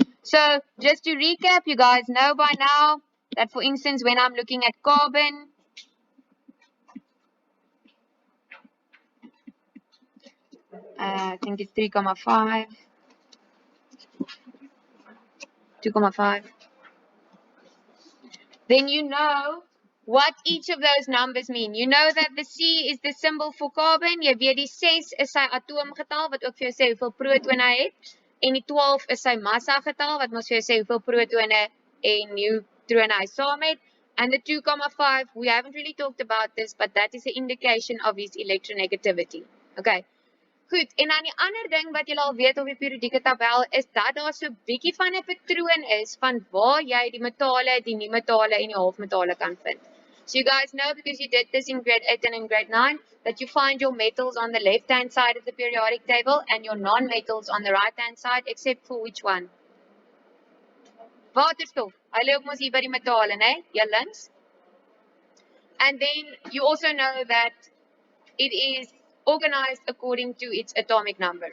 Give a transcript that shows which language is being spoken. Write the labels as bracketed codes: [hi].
[en] So just to recap, you guys know by now that, for instance, when I'm looking at carbon, I think it's 3,5, 2,5. Then you know what each of those numbers mean. You know that the C is the symbol for carbon. [af] Jy weet die 6 is sy atoomgetal wat ook vir jou sê hoeveel protone hy het. En die 12 is sy massa getal wat mos vir jou sê hoeveel protone en neutrone hy saam het. [en] And the 2,5, we haven't really talked about this, but that is an indication of his electronegativity. Okay. [af] Goed, en dan die ander ding wat julle al weet op die periodieke tabel is dat daar so 'n bietjie van 'n patroon is van waar jy die metale, die nie-metale en die halfmetale kan vind. [en] So you guys know, because you did this in grade 8 and in grade 9, that you find your metals on the left-hand side of the periodic table and your non-metals on the right-hand side, except for which one? Waterstof. [af] Hy lê ook mos hier by die metale, né? Hier links. [en] And then you also know that it is organized according to its atomic number.